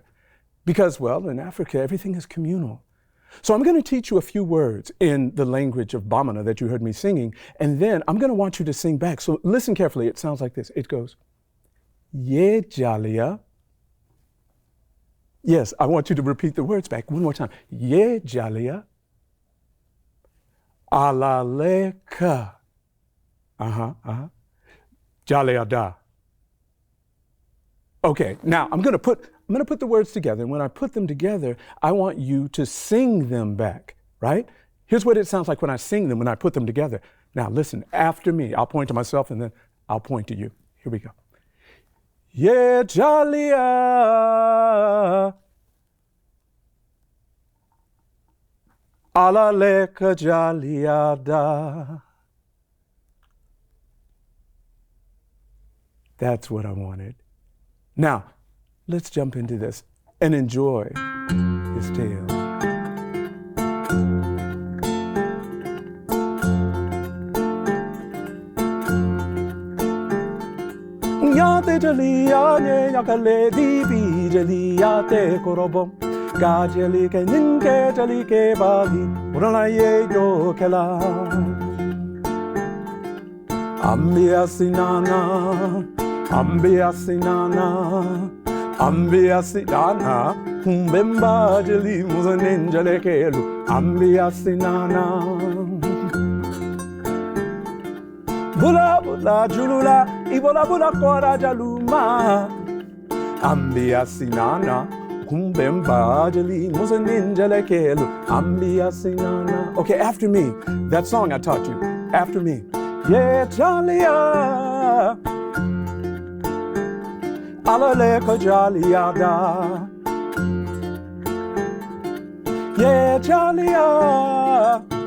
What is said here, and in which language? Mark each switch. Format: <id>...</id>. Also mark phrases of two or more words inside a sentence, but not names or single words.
<en>Because, well, in Africa, everything is communal. So I'm going to teach you a few words in the language of Bamana that you heard me singing, and then I'm going to want you to sing back. So listen carefully. It sounds like this. It goes,</en> <bm>Ye Jalia.</bm> <en>Yes, I want you to repeat the words back one more time.</en> <bm>Ye Jalia. Alaleka. Jalia da.</bm> <en>Okay, now I'm gonna put the words together, and when I put them together, I want you to sing them back, right? Here's what it sounds like when I sing them, when I put them together. Now listen, after me, I'll point to myself and then I'll point to you. Here we go.</en> <bm>Ye Jalia, Alaleka Jalia da.</bm> <en>That's what I wanted. Now, let's jump into this and enjoy this tale.</en> <bm>Yate jalia ne yakale di bi jalia te korobom ga jali ke ninke jali ke bali urala ye yo kela ambia sinana kumbemba jali muzanin jale kelu ambia sinana Bula bula julula, ibola bula kora jaluma. Ambia sinana, kumbemba jali, muzanin jale kelu. Ambia sinana.</bm> <en>Okay, after me. That song I taught you. After me.</en> <bm>Ye jalia, alaleka jalia da. Ye jalia.</bm>